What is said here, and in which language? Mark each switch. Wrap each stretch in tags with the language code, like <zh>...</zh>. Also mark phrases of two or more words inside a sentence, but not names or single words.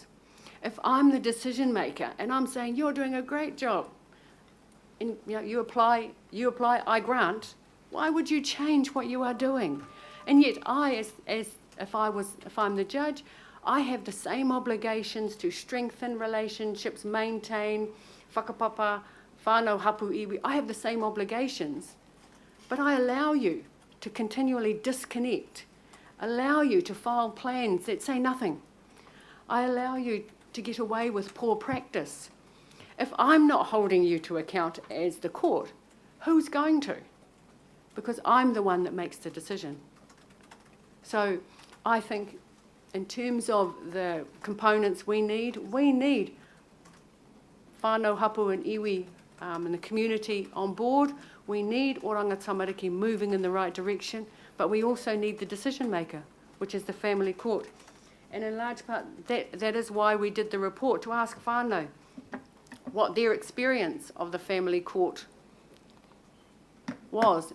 <en>If I'm the decision maker and I'm saying you're doing a great job, and you apply, I grant, why would you change what you are doing? And yet I, if I'm the judge, I have the same obligations to strengthen relationships, maintain whakapapa,</en> <mi>whānau hapu iwi.</mi> <en>I have the same obligations, but I allow you to continually disconnect, allow you to file plans that say nothing. I allow you to get away with poor practice. If I'm not holding you to account as the court, who's going to? Because I'm the one that makes the decision. So I think in terms of the components we need</en> <mi>whānau hapu</mi> <en>and iwi and the community on board. We need Oranga Tamariki moving in the right direction, but we also need the decision maker, which is the family court. And in large part, that is why we did the report, to ask whānau what their experience of the family court was.</en>